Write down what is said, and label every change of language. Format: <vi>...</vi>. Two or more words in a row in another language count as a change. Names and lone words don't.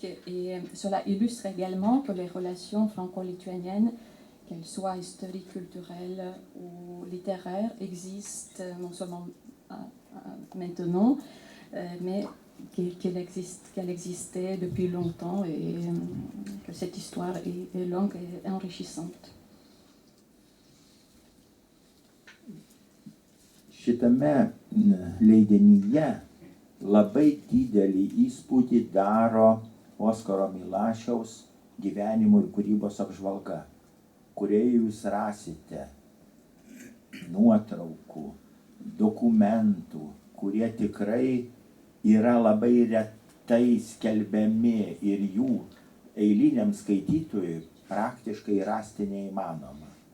<fr>Et cela illustre également que les relations franco-lituaniennes, qu'elles soient historiques, culturelles ou littéraires, existent non seulement maintenant, mais qu'elle existait depuis longtemps et que cette histoire est longue et enrichissante.</fr> <lt>Šitame leidinyje labai didelį įspūdį daro Oskaro Milašiaus gyvenimo ir kūrybos apžvalga, kurioje jūs rasite nuotraukų, dokumentų, kurie tikrai yra labai retai skelbiami ir jų eiliniam skaitytojui praktiškai rasti neįmanoma.</lt>